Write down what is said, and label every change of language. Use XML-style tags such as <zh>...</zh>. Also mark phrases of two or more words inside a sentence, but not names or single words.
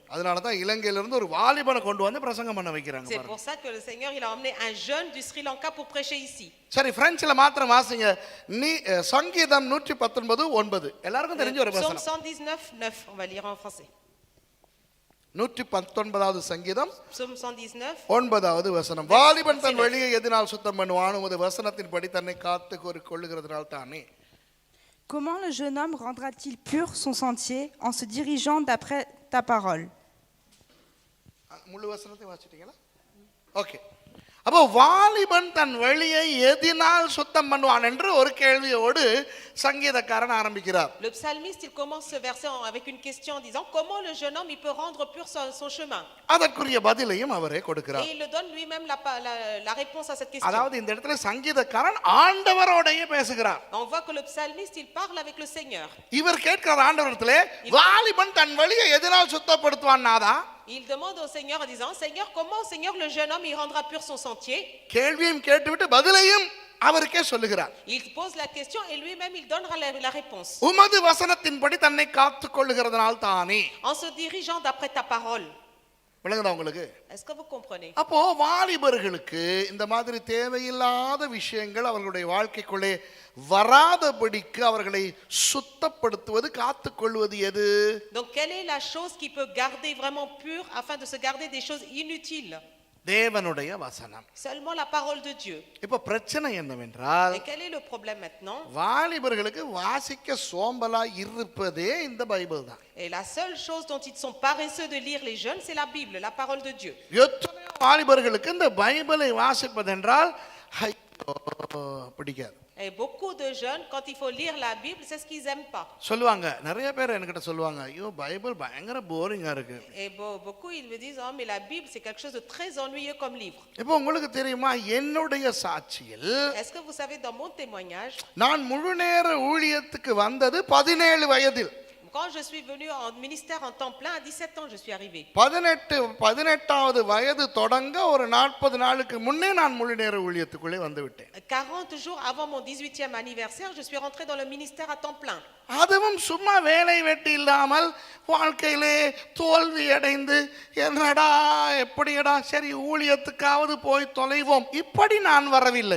<ta>அதனால தான் இலங்கையிலிருந்து ஒரு வாலிபனை கொண்டு வந்து பிரசங்கம் பண்ண வைக்கிறாங்க.</ta> <fr>C'est pour ça que le Seigneur il a emmené un jeune du Sri Lanka pour prêcher ici.</fr> <ta>சரி, பிரெஞ்சில மாத்திரம் வாசிங்க. நீ சங்கீதம் 119:9 எல்லாருக்கும் தெரிஞ்ச ஒரு Psaume வசனம்.</ta> <fr>119:9, on va lire en français.</fr> <ta>119வது சங்கீதம்</ta> <fr>Psaume 119.</fr> <ta>9வது வசனம். வாலிபன் தன் வழியை எதனால் சுத்தம் பண்ணுவான்? உமது வசனத்தின்படி தன்னை காத்து கொள்ளுகிறதுனால் தானே.</ta> <fr>Comment le jeune homme rendra-t-il pur son sentier en se dirigeant d'après ta parole?</fr> <ta>முழு வசனத்தை வாசிட்டீங்களா? ஓகே. அப்போ வாலிபன் தன் வழியை எதினால் சுத்தம் பண்ணுவான் என்று ஒரு கேள்வியோடு சங்கீதக்காரன் ஆரம்பிக்கிறார்.</ta> <fr>Le psalmiste il commence ce verset avec une question en disant comment le jeune homme il peut rendre pur son chemin.</fr> <ta>அதற்குரிய பதிலையும் அவரே கொடுக்கிறார்.</ta> <fr>Et il le donne lui-même la réponse à cette question.</fr> <ta>அதாவது இந்த இடத்துல சங்கீதக்காரன் ஆண்டவரோடயே பேசுகிறார்.</ta> <fr>On voit que le psalmiste il parle avec le Seigneur.</fr> <ta>இவர் கேட்கிற ஆண்டவரிடத்திலே வாலிபன் தன் வழியை எதினால் சுத்தப்படுத்துவான்னாதா?</ta> <fr>Il demande au Seigneur en disant Seigneur, comment Seigneur le jeune homme il rendra pur son sentier?</fr> <ta>கேள்வியும் கேட்டுவிட்டு பதிலையும் அவருக்கே சொல்லுகிறார்.</ta> <fr>Il pose la question et lui-même il donnera la réponse.</fr> <ta>உமது வசனத்தின்படி தன்னை காத்துக் கொள்ளுகிறதனால் தானே.</ta> <fr>En se dirigeant d'après ta parole.</fr> <ta>விளங்குதா உங்களுக்கு?</ta> <fr>Est-ce que vous comprenez?</fr> <ta>அப்போ வாலிபர்களுக்கு இந்த மாதிரி தேவையில்லாத விஷயங்கள் அவர்களுடைய வாழ்க்கைக்குள்ளே வராதபடிக்கு அவர்களை சுத்தப்படுத்துவது காத்துக்கொள்வது எது?</ta> <fr>Donc quelle est la chose qui peut garder vraiment pure afin de se garder des choses inutiles?</fr> <ta>தேவனுடைய வசனம்.</ta> <fr>Seulement la parole de Dieu.</fr> <ta>இப்போ பிரச்சனை என்னவென்றால்</ta> <fr>Et quel est le problème maintenant?</fr> <ta>வாலிபர்களுக்கு வாசிக்க சோம்பலா இருப்பதே இந்த பைபிள் தான்.</ta> <fr>Et la seule chose dont ils sont paresseux de lire les jeunes, c'est la Bible, la parole de Dieu.</fr> <ta>எத்தனையோ வாலிபர்களுக்கு இந்த பைபிளை வாசிப்பதென்றால் பிடிக்காது.</ta> <fr>Et beaucoup de jeunes, quand il faut lire la Bible, c'est ce qu'ils n'aiment pas.</fr> <ta>சொல்லுவாங்க, நிறைய பேர் என்கிட்ட சொல்லுவாங்க, ஐயோ பைபிள் பயங்கர போரிங்கா இருக்கு.</ta> <fr>Et beaucoup ils me disent, oh mais la Bible c'est quelque chose de très ennuyeux comme livre.</fr> <ta>இப்போ உங்களுக்கு தெரியுமா, என்னுடைய சாட்சியில்</ta> <fr>Est-ce que vous savez dans mon témoignage,</fr> <ta>நான் முழு நேர ஊழியத்துக்கு வந்தது 17 வயதில்.</ta> <fr>quand je suis venu en ministère en temps plein, à 17 ans, je suis arrivé.</fr> <ta>18வது வயது தொடங்க ஒரு 40 நாளுக்கு முன்னே நான் முழு நேர ஊழியத்துக்குள்ளே வந்து விட்டேன்.</ta> <fr>40 jours avant mon 18e anniversaire, je suis rentré dans le ministère à temps plein.</fr> <ta>அதுவும் சும்மா வேலை வெட்டி இல்லாமல் வாழ்க்கையிலே தோல்வி அடைந்து என்னடா எப்படிடா சரி ஊழியத்துக்காவது போய் தொலைவோம் இப்படி நான் வரவில்லை.</ta>